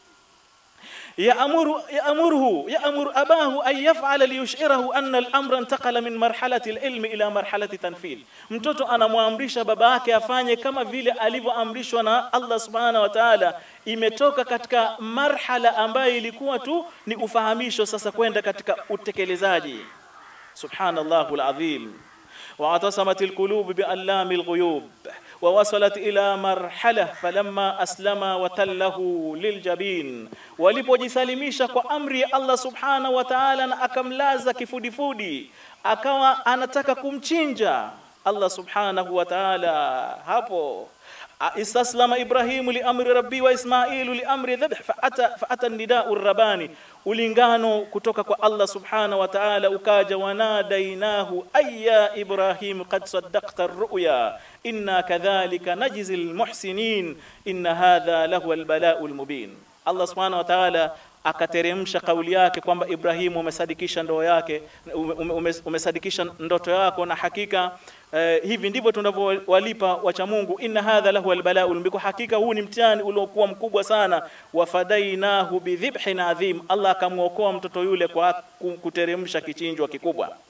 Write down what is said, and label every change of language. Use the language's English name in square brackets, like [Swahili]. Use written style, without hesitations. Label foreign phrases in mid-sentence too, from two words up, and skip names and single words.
[Arabic] يأمر أباه أن يفعل ليشعره أن الأمر انتقل من مرحلة العلم إلى مرحلة تنفيذ, [Swahili] mtoto anamwamrisha baba yake afanye kama vile alivyoamrishwa na [Arabic] الله سبحانه وتعالى, [Swahili] imetoka katika marhala ambayo ilikuwa tu ni ufahamisho, sasa kwenda katika utekelezaji. [Arabic] سبحان الله العظيم. واعتصمت القلوب بعلام الغيوب ووصلت إلى مرحلة فلما أسلم وتله للجبين, [Swahili] walipojisalimisha kwa amri ya [Arabic] الله سبحانه وتعالى [Swahili] na akamlaza kifudifudi, akawa anataka kumchinja [Arabic] الله سبحانه وتعالى. Hapo استسلم إبراهيم لأمر ربي وإسماعيل لأمر الذبح فأتى نداء رباني, [Swahili] ulingano kutoka kwa Allah subhanahu wa ta'ala ukaja, [Arabic] وناديناه أيا إبراهيم قد صدقت الرؤيا إنا كذلك نجزي المحسنين إن هذا له البلاء المبين. الله سبحانه وتعالى [Swahili] akateremsha kauli yake kwamba Ibrahimu umesadikisha ndoto yake, umesadikisha ndoto yako, na hakika hivi ndivyo tunavyowalipa wacha Mungu. [Arabic] إن هذا له البلاء مبين, [Swahili] hakika huu ni mtihani uliokuwa mkubwa sana. [Arabic] وفديناه بذبح عظيم, [Swahili] Allah akamuokoa mtoto yule kwa kuteremsha kichinjwa kikubwa.